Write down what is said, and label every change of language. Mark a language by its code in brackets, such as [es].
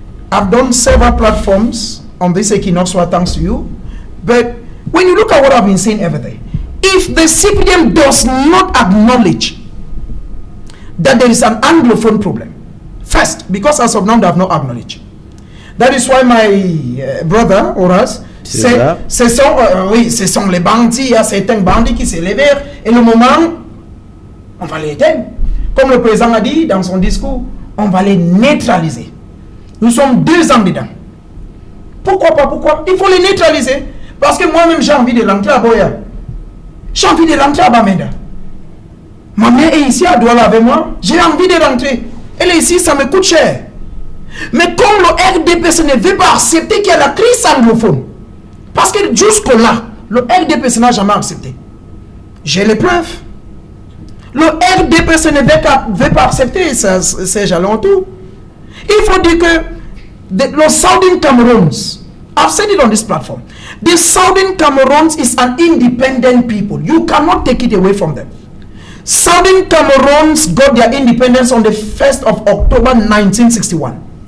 [en] I've done several platforms on this Equinox, thanks to you. But when you look at what I've been saying every day, if the CPDM does not acknowledge that there is an Anglophone problem, first, because as of now they have not acknowledged. That is why my brother, Horace, [fr] ce sont les bandits, il y a certains bandits qui s'élèvent, et le moment, on va les éteindre. Comme le président a dit dans son discours, on va les neutraliser. Nous sommes 2 ans dedans. Pourquoi pas? Pourquoi? Il faut les neutraliser. Parce que moi-même, j'ai envie de rentrer à Boya. J'ai envie de rentrer à Bamenda. Ma mère est ici à Douala avec moi. J'ai envie de rentrer. Elle est ici, ça me coûte cher. Mais comme le RDPC ne veut pas accepter qu'il y a la crise anglophone, parce que jusque-là, le RDPC n'a jamais accepté. J'ai les preuves. Le RDPC ne veut pas accepter ces jalons tout. Il faut dire que [en] the Southern Cameroons, I've said it on this platform, the Southern Cameroons is an independent people. You cannot take it away from them. Southern Cameroons got their independence on the 1st of October 1961.